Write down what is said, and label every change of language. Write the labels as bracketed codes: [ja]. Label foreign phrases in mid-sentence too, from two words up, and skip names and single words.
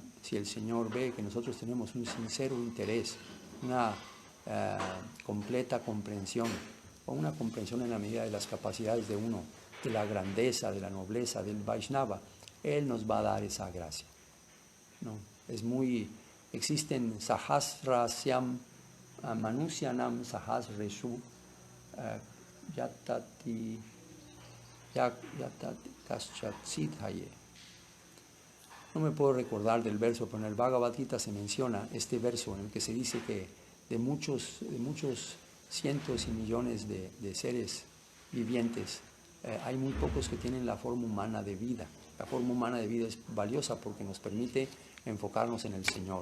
[es] Si el Señor ve que nosotros tenemos un sincero interés, una completa comprensión, o una comprensión en la medida de las capacidades de uno, de la grandeza, de la nobleza del Vaishnava, Él nos va a dar esa gracia, ¿no? [sa] Existen sahasrasyam manusyanam sahasreshu yatati kaschat siddhaye. [es] No me puedo recordar del verso, pero en el Bhagavad Gita se menciona este verso en el que se dice que de muchos cientos y millones de seres vivientes, hay muy pocos que tienen la forma humana de vida. La forma humana de vida es valiosa porque nos permite enfocarnos en el Señor.